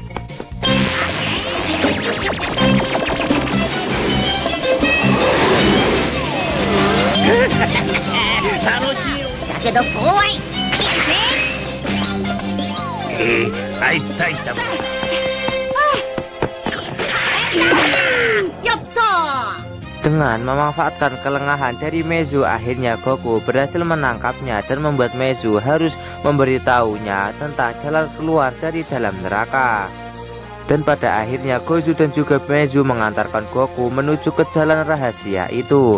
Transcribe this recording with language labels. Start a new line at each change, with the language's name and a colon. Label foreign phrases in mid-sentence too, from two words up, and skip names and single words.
Japanese: 楽しいよ。だけど怖い。あいつ大したもん。やったー。
Indonesian: Dengan memanfaatkan kelengahan dari Mezu, akhirnya Goku berhasil menangkapnya dan membuat Mezu harus memberitahunya tentang jalan keluar dari dalam neraka. Dan pada akhirnya Gozu dan juga Mezu mengantarkan Goku menuju ke jalan rahasia itu.